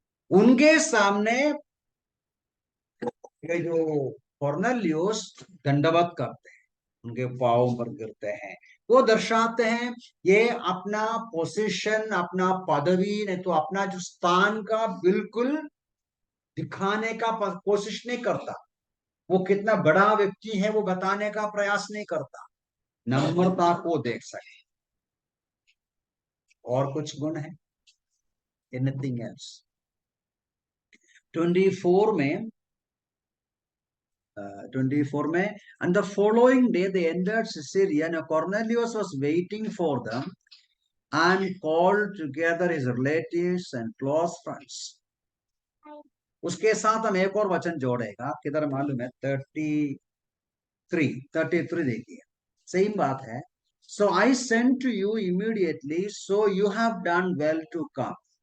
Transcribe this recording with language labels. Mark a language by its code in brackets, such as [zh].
[hi] उनके सामने ये जो कॉर्नेलियुस दंडवत करते हैं, उनके पांव पर गिरते हैं, वो दर्शाते हैं ये अपना पोजीशन, अपना पदवी, नहीं तो अपना जो स्थान का बिल्कुल दिखाने का कोशिश नहीं करता, वो कितना बड़ा व्यक्ति है वो बताने का प्रयास नहीं करता, नम्रता को देख सके। और कुछ गुण है, एनीथिंग एल्स। 24 में 24 में, [en] and the following day they entered Caesarea, and Cornelius was waiting for them and called together his relatives and close friends. [hi] उसके साथ हम एक और वचन जोड़ेगा, किधर मालूम है, 33 देखिए, सेम बात है। [en] So I sent to you immediately, so you have done well to come.